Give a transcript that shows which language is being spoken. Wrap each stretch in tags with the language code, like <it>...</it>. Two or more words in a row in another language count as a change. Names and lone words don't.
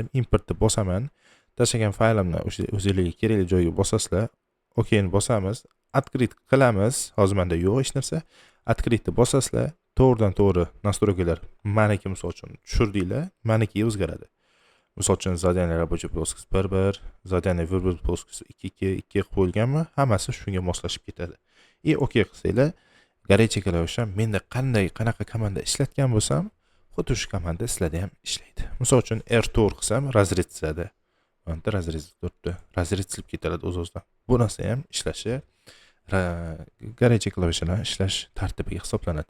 <uz>Importni bosaman. Tashlagan faylimni o'zingizga kerakli joyga bosasizlar. OKni bosamiz, открыть qilamiz. Hozir menda yo'q hech narsa. Открытni bosasizlar, to'g'ridan-to'g'ri настройкалар meniki misol uchun tushirdinglar, meniki o'zgaradi. Misol uchun</uz> <ru>задание рабочий плоскость 1.1, задание выбрать плоскость 2.2</ru> <uz>qo'yilganmi, hammasi shunga moslashib ketadi. OK qilsanglar, galereya klavisham menda qanaqa komanda ishlatgan bo'lsam, xuddi shu komanda sizlarda ham ishlaydi. Misol uchun R4 qilsam, razred chizadi. Mana razred turibdi. Razred chizib ketadi o'z-o'zidan. Bu narsa ham ishlashi galereya klavishidan ishlash tartibiga hisoblanadi.</uz>